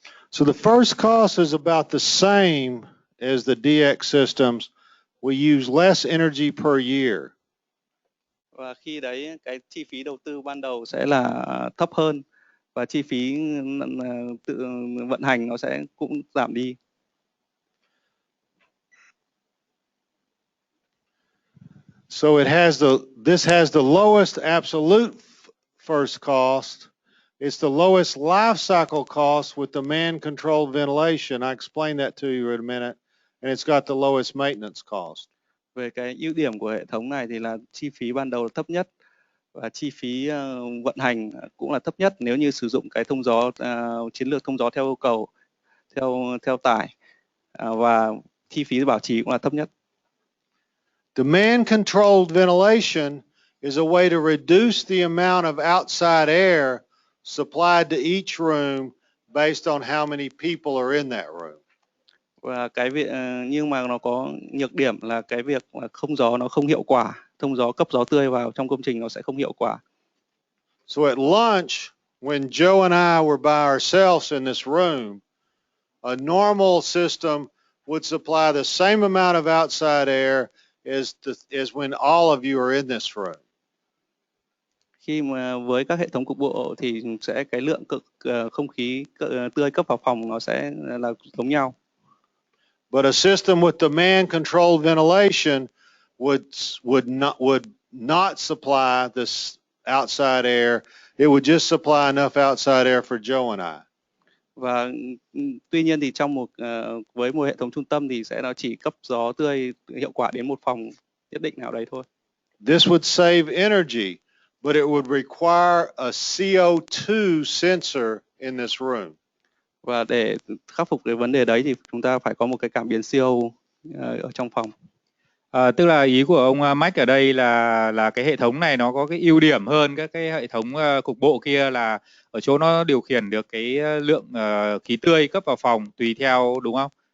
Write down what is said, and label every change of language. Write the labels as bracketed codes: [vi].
[en] So the first cost is about the same as the DX systems. We use less energy per year. [vi] Và khi đấy cái chi phí đầu tư ban đầu sẽ là thấp hơn và chi phí tự vận hành nó sẽ cũng giảm đi. [en] So this has the lowest absolute first cost. It's the lowest life cycle cost with the man-controlled ventilation. I explained that to you in a minute. And it's got the lowest maintenance cost. [vi] Về cái ưu điểm của hệ thống này thì là chi phí ban đầu là thấp nhất và chi phí vận hành cũng là thấp nhất nếu như sử dụng cái thông gió chiến lược thông gió theo yêu cầu, theo tải, và chi phí bảo trì cũng là thấp nhất. [en] Demand-controlled ventilation is a way to reduce the amount of outside air supplied to each room based on how many people are in that room. [vi] Và cái việc nhưng mà nó có nhược điểm là cái việc mà thông gió nó không hiệu quả, thông gió cấp gió tươi vào trong công trình nó sẽ không hiệu quả. [en] So at lunch, when Joe and I were by ourselves in this room, a normal system would supply the same amount of outside air as when all of you are in this room. [vi] Khi mà với các hệ thống cục bộ thì sẽ cái lượng không khí tươi cấp vào phòng nó sẽ là giống nhau. [en] But a system with demand controlled ventilation would not supply this outside air. It would just supply enough outside air for Joe and I. [vi] Và tuy nhiên thì trong với một hệ thống trung tâm thì nó chỉ cấp gió tươi hiệu quả đến một phòng nhất định nào đấy thôi. [en] This would save energy, but it would require a CO2 sensor in this room. [vi] Và để khắc phục cái vấn đề đấy thì chúng ta phải có một cái cảm biến CO ở trong phòng. Tức là ý của ông Mac ở đây là cái hệ thống này nó có cái ưu điểm hơn các cái hệ thống cục bộ kia là ở chỗ nó điều khiển được cái lượng khí tươi cấp vào phòng tùy theo, đúng không?